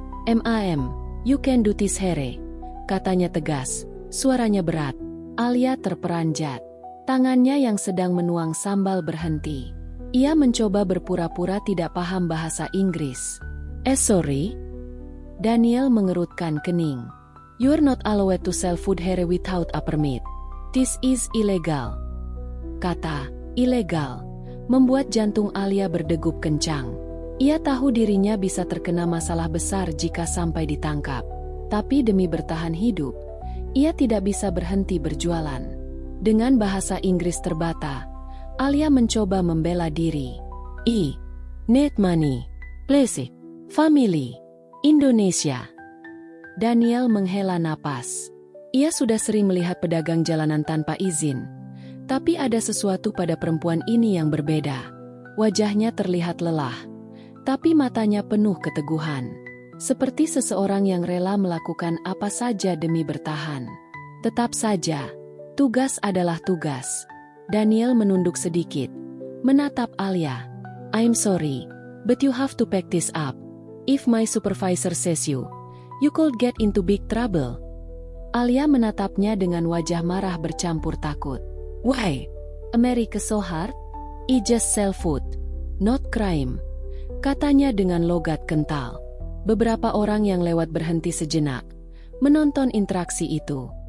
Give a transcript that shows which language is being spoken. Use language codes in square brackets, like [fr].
[en] "Ma'am, you can do this here," [id] katanya tegas, suaranya berat. Alia terperanjat. Tangannya yang sedang menuang sambal berhenti. Ia mencoba berpura-pura tidak paham bahasa Inggris. [en] Sorry?" [id] Daniel mengerutkan kening. [en] "You're not allowed to sell food here without a permit. This is illegal." [id] Kata "ilegal" membuat jantung Alia berdegup kencang. Ia tahu dirinya bisa terkena masalah besar jika sampai ditangkap. Tapi demi bertahan hidup, ia tidak bisa berhenti berjualan. Dengan bahasa Inggris terbata, Alia mencoba membela diri. [en] "I need money. Please. Family. Indonesia." [id] Daniel menghela napas. Ia sudah sering melihat pedagang jalanan tanpa izin. Tapi ada sesuatu pada perempuan ini yang berbeda. Wajahnya terlihat lelah, tapi matanya penuh keteguhan. Seperti seseorang yang rela melakukan apa saja demi bertahan. Tetap saja, tugas adalah tugas. Daniel menunduk sedikit, menatap Alia. [en] "I'm sorry, but you have to pack this up. If my supervisor says you could get into big trouble." [id] Alia menatapnya dengan wajah marah bercampur takut. [en] "Why? America so hard? I just sell food, not crime," [id] katanya dengan logat kental. Beberapa orang yang lewat berhenti sejenak, menonton interaksi itu.